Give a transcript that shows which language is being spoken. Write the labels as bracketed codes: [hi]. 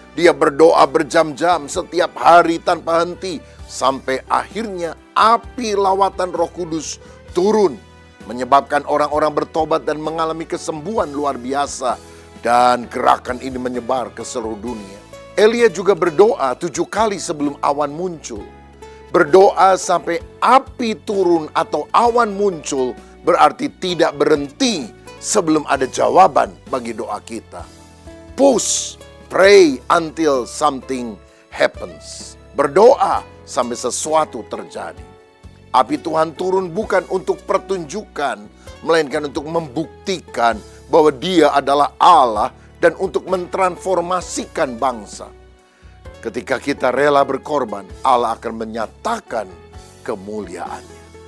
[id] Dia berdoa berjam-jam setiap hari tanpa henti, sampai akhirnya api lawatan Roh Kudus turun, menyebabkan orang-orang bertobat dan mengalami kesembuhan luar biasa, dan gerakan ini menyebar ke seluruh dunia. Elia juga berdoa 7 kali sebelum awan muncul. Berdoa sampai api turun atau awan muncul berarti tidak berhenti sebelum ada jawaban bagi doa kita. [en] Push, pray until something happens. [id] Berdoa sampai sesuatu terjadi. Api Tuhan turun bukan untuk pertunjukan, melainkan untuk membuktikan bahwa Dia adalah Allah dan untuk mentransformasikan bangsa. Ketika kita rela berkorban, Allah akan menyatakan kemuliaannya.